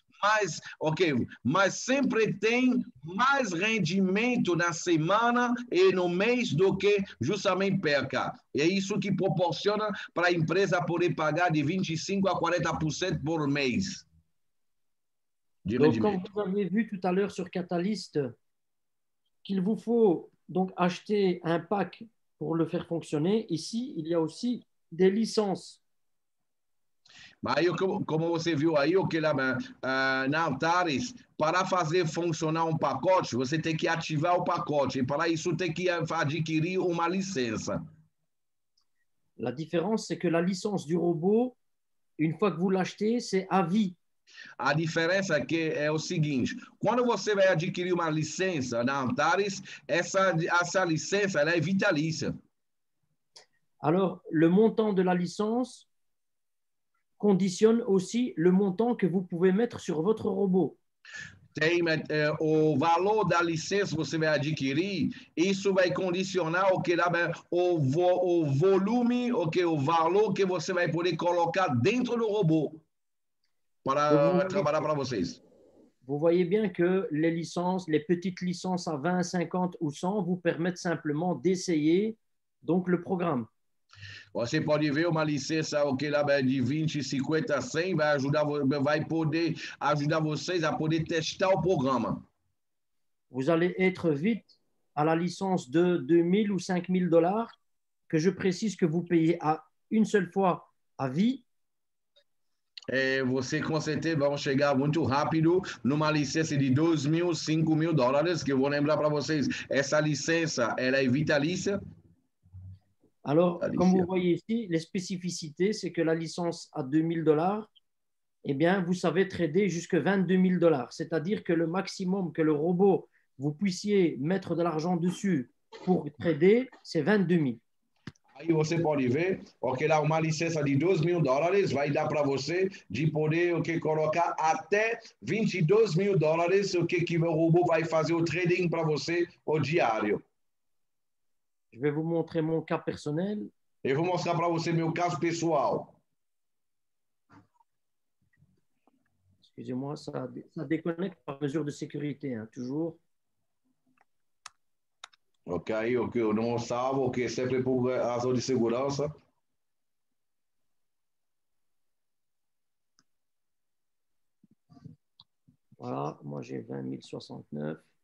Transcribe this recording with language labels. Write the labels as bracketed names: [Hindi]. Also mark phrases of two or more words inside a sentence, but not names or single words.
[Portuguese] Mas sempre tem mais rendimento na semana e no mês do que justamente perca. É isso que proporciona para a empresa poder pagar de 25 a 40% por mês. [French] Donc, comme vous avez vu tout à l'heure sur Catalyst, qu'il vous faut donc acheter un pack pour le faire fonctionner, ici, il y a aussi des licences. [Portuguese] Mas aí, como você viu aí, o que lá na Antares, para fazer funcionar um pacote, você tem que ativar o pacote. E para isso tem que adquirir uma licença. [French] La différence, c'est que la licence du robot, une fois que vous l'achetez, c'est à vie. [Portuguese] A diferença é o seguinte, quando você vai adquirir uma licença na Antares, essa licença ela é vitalícia. [French] Alors, le montant de la licence conditionne aussi le montant que vous pouvez mettre sur votre robot. [Portuguese] Tem o valor da licença que você vai adquirir, isso vai condicionar o volume, o valor que você vai poder colocar dentro do robô para trabalhar para vocês. [French] Vous voyez bien que les licences, les petites licences à 20, 50 ou 100 vous permettent simplement d'essayer donc le programme. [Portuguese] Você pode ver uma licença de 20, 50, 100 vai poder ajudar vocês a poder testar o programa. [French] Vous allez être vite à la licence de 2000 ou 5000 dollars, que je précise que vous payez à une seule fois à vie. [Portuguese] Você com certeza vão chegar muito rápido numa licença de 2.000, 5.000 dólares, que eu vou lembrar para vocês, essa licença ela é vitalícia. [French] Alors, comme vous voyez ici, les spécificités, c'est que la licence à 2000 dollars, eh bien, vous savez trader jusqu'à 22 000 dollars. C'est-à-dire que le maximum que le robot, vous puissiez mettre de l'argent dessus pour trader, c'est 22 000. [Portuguese] Aí você pode ver, lá uma licença de 2.000 dólares vai dar para você de poder colocar até 22.000 dólares, o que o robô vai fazer o trading para você o diário. [French] Je vais vous montrer mon cas personnel. [Portuguese] Eu vou mostrar para você meu caso pessoal. [French] Excusez-moi, ça déconnecte par mesure de sécurité, hein, toujours. [Portuguese] Ok, eu não salvo, sempre por razão de segurança. [French] Voilà, moi j'ai 20 069.